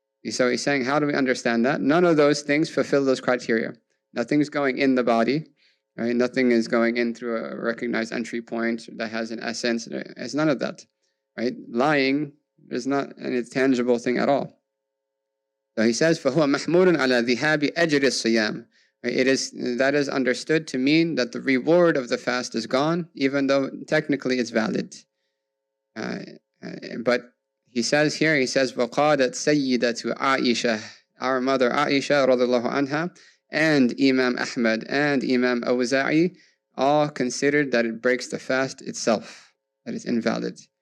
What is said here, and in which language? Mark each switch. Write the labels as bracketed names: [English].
[English] So he's saying, how do we understand that? None of those things fulfill those criteria. Nothing's going in the body. Right? Nothing is going in through a recognized entry point that has an essence. It's none of that. Right? Lying is not an tangible thing at all. So he says, [Arabic] فَهُوَ مَحْمُولٌ عَلَى ذِهَابِ أَجْرِ الصِّيَامِ. [English] That is understood to mean that the reward of the fast is gone, even though technically it's valid. But he says, [Arabic] وَقَالَتْ سَيِّدَةُ عَائِشَةُ, [English] our mother Aisha radiallahu anha, and Imam Ahmad and Imam Awza'i all considered that it breaks the fast itself, that it's invalid.